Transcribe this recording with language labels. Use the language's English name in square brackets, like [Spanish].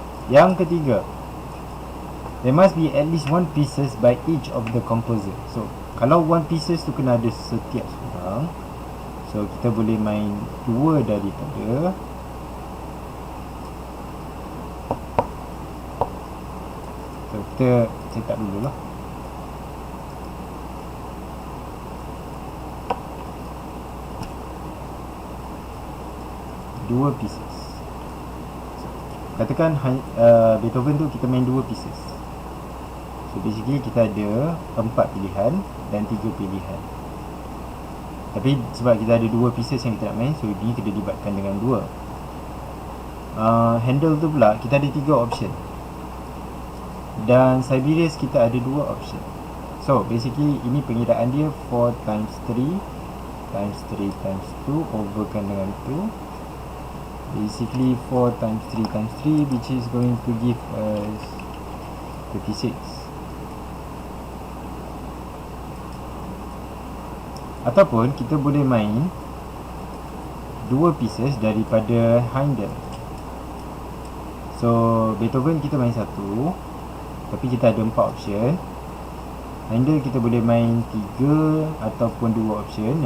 [Malay] Yang ketiga, [English] there must be at least 1 pieces by each of the composer. [Malay] So kalau 1 pieces tu kena ada setiap seorang, so kita boleh main 2 daripada kita cetak dulu lah. Dua pieces. So, katakan Beethoven tu kita main 2 pieces. So basically kita ada 4 pilihan dan 3 pilihan. Tapi sebab kita ada 2 pieces yang kita nak main, so ini kita dibatkan dengan 2. Handle tu pula kita ada 3 option. Dan Sibelius kita ada 2 option. So basically ini pengiraan dia 4 times 3 times 3 times 2 overkan dengan 2. [English] Basically 4 times 3 times 3, which is going to give us 36. [Malay] Ataupun kita boleh main 2 pieces daripada Handel. So Beethoven kita main 1, tapi kita ada 4 option. Handel kita boleh main 3 ataupun 2 option.